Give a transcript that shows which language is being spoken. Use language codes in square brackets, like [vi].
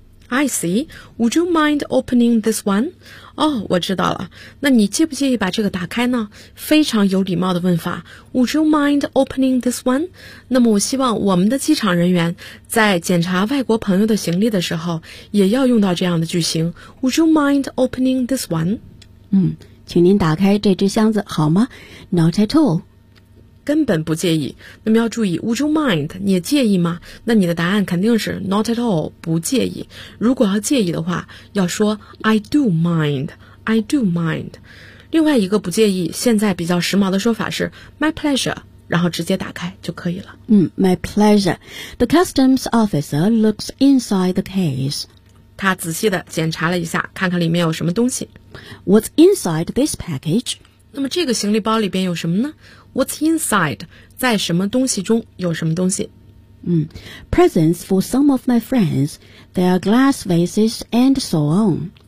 [en] I see, would you mind opening this one? [zh] 哦，我知道了，那你介不介意把这个打开呢？非常有礼貌的问法， [en] would you mind opening this one? [zh] 那么我希望我们的机场人员在检查外国朋友的行李的时候也要用到这样的句型， [en] would you mind opening this one? [zh] 嗯，请您打开这只箱子好吗？ [en] Not at all, [zh] 根本不介意。那么要注意 [en] would you mind, [zh] 你也介意吗？那你的答案肯定是 [en] not at all, [zh] 不介意。如果要介意的话要说 [en] I do mind, I do mind。 [zh] 另外一个不介意现在比较时髦的说法是 [en] my pleasure, [zh] 然后直接打开就可以了。 [en] 嗯， my pleasure. The customs officer looks inside the case. [zh] 他仔细地检查了一下，看看里面有什么东西。 [en] What's inside this package? [zh] 那么这个行李包里边有什么呢？ [en] What's inside? [zh] 在什么东西中有什么东西？ [en] 嗯， Presents for some of my friends, their glass vases and so on.